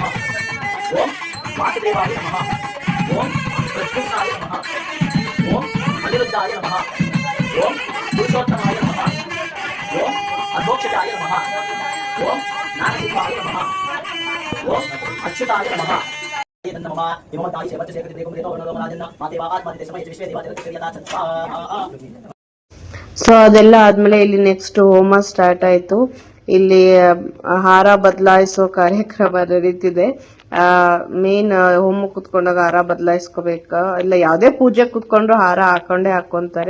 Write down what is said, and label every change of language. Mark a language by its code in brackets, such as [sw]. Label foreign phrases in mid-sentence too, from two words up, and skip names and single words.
[sa] ಓಂ ವಾಸುದೇವಾಯ ನಮಃ. ಓಂ ಪ್ರದ್ಯುಮ್ನಾಯ ನಮಃ. ಓಂ ಅನಿರುದ್ಧಾಯ ನಮಃ. ಓಂ ಪುರುಷೋತ್ತಮಾಯ ನಮಃ. ಓಂ ಅಧೋಕ್ಷಜಾಯ ನಮಃ. ಓಂ ಜ್ಞಾನಸಿಂಹಾಯ ನಮಃ. ಓಂ ಅಚ್ಯುತಾಯ ನಮಃ. [kn] ಸೊ ಅದೆಲ್ಲ ಆದ್ಮೇಲೆ ಇಲ್ಲಿ ನೆಕ್ಸ್ಟ್ ಹೋಮ ಸ್ಟಾರ್ಟ್ ಆಯ್ತು. ಇಲ್ಲಿ ಹಾರ ಬದಲಾಯಿಸೋ ಕಾರ್ಯಕ್ರಮ ನಡೀತಿದೆ. ಮೇನ್ ಹೋಮ ಕುತ್ಕೊಂಡಾಗ ಹಾರ ಬದಲಾಯಿಸ್ಕೋಬೇಕ, ಇಲ್ಲ ಯಾವ್ದೇ ಪೂಜೆ ಕುತ್ಕೊಂಡು ಹಾರ ಹಾಕೊಂತಾರೆ.